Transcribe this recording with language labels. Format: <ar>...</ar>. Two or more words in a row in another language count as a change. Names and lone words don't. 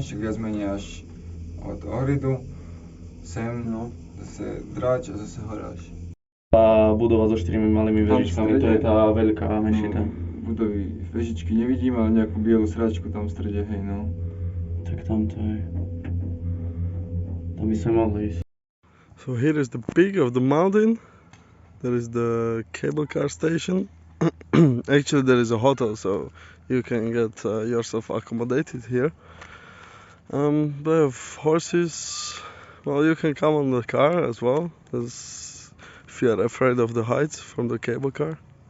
<sk>Však viac menej až od Ohridu, sem, zase Drač a zase Horáš. Tá budova so 4 malými vežičkami, to je tá veľká mešita. Budovy, vežičky nevidím, ale nejakú bielu sračku tam v strede, hej no. Tak tam to je. Tam by sme mohli ísť.</sk> <en>So here is the peak of the mountain. There is the cable car station. Actually there is a hotel, so you can get yourself accommodated here. They have horses. Well, you can come on the car as well, if you are afraid of the heights from the cable car.</en>